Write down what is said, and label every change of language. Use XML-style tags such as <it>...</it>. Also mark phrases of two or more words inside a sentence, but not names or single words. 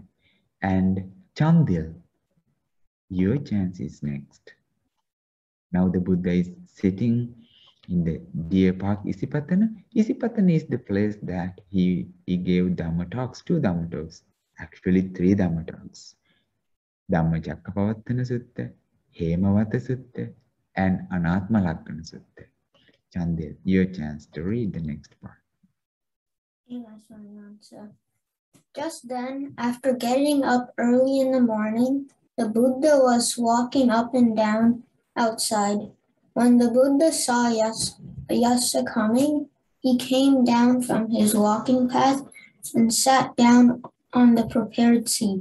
<en>And Chandil, your chance is next. Now the Buddha is sitting in the Deer Park, Isipatana. Isipatana is the place that he gave Dhamma talks, 2 Dhamma talks, actually 3 Dhamma talks. Dhammacakkappavattana Sutta, Hemawata Sutta, and Anatma Lakkana Sutta. Chandel, your chance to read the next part. Just then, after getting up early in the morning, the Buddha was walking up and down outside. When the Buddha saw Yasa coming, he came down from his walking path and sat down on the prepared seat.</en>